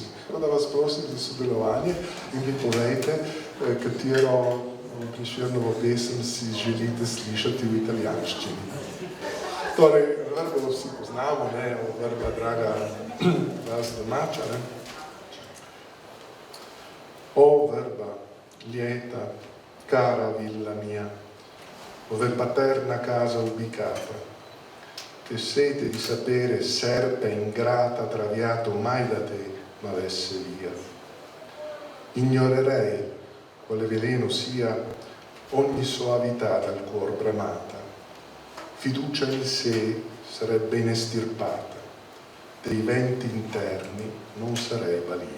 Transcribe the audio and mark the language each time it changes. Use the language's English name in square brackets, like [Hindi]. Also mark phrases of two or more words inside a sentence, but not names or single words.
[Slovenian] Tako da vas prosim za sodelovanje in vi povejte, katero Prešernovo pesem si želite slišati v italijanščini. Torej, Vrbo vsi poznamo, ne, Vrba draga vas domača, ne. [Italian] O Vrba, lieta, cara villa mia, ove paterna casa ubicata, che sete di sapere serpe ingrata traviato mai da te m'avesse via. Ignorerei quale veleno sia ogni soavità dal cuor bramata, fiducia in sé sarebbe inestirpata, dei venti interni non sarei balia.